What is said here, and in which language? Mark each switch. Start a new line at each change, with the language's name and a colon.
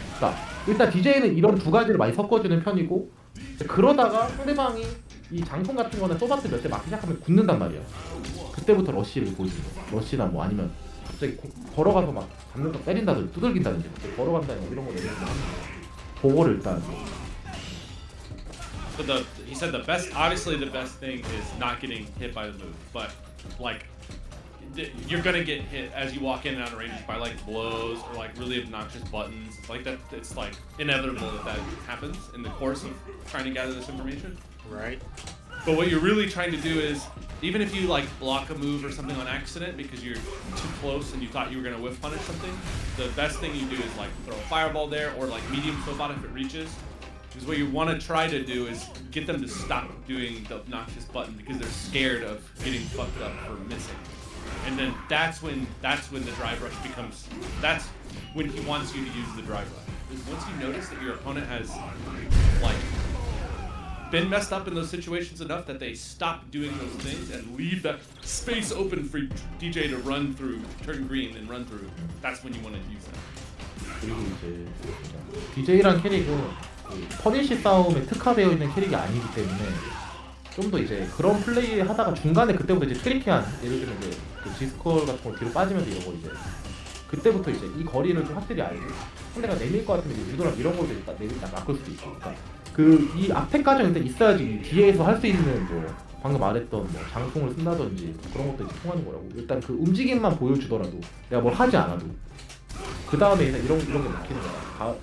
Korean: 그러니까 일단 DJ는 이런 두 가지를 많이 섞어주는 편이고 그러다가 상대방이 이 장풍 같은 거는 소바트 몇 대 맞기 시작하면 굳는단 말이야. 그때부터 러쉬를 보여주는 거야. 러쉬나 뭐 아니면 갑자기 걸어가서 막 잡는 거 때린다든지 두들긴다든지 걸어간다든지 이런 거 내리는 거 보고를 일단
English: But he said the best, obviously the best thing is not getting hit by the move, but like you're gonna get hit as you walk in and out of ranges by like blows or like really obnoxious buttons. It's like that. It's like inevitable that happens in the course of trying to gather this information. Right. But what you're really trying to do is, even if you like block a move or something on accident because you're too close and you thought you were gonna whiff punish something, the best thing you do is like throw a fireball there or like medium sobot if it reaches. Because what you want to try to do is get them to stop doing the obnoxious button because they're scared of getting fucked up for missing. And then that's when the drive rush becomes. That's when he wants you to use the drive rush. Is once you notice that your opponent has like been messed up in those situations enough that they stop doing those things and leave that space open for DJ to run through, turn green and run through. That's when you want to use that.
Korean: 그리고 이제 DJ란 캐릭은 퍼니시 싸움에 특화되어 있는 캐릭이 아니기 때문에 좀 더 이제 그런 플레이 하다가 중간에 그때부터 이제 트리키한 예를 들면 이제 그 지스컬 같은 거 뒤로 빠지면서 이러고 이제 그때부터 이제 이 거리를 좀 확실히 알고 상대가 내밀 것 같으면 이제 유도랑 이런 걸로 내밀 딱 바꿀 수도 있고 그러니까 그 이 앞에 과정이 일단 있어야지 뒤에서 할 수 있는 뭐 방금 말했던 뭐 장풍을 쓴다든지 그런 것도 이제 통하는 거라고 일단 그 움직임만 보여주더라도 내가 뭘 하지 않아도 그 다음에 이제 이런 게 막히는 거야.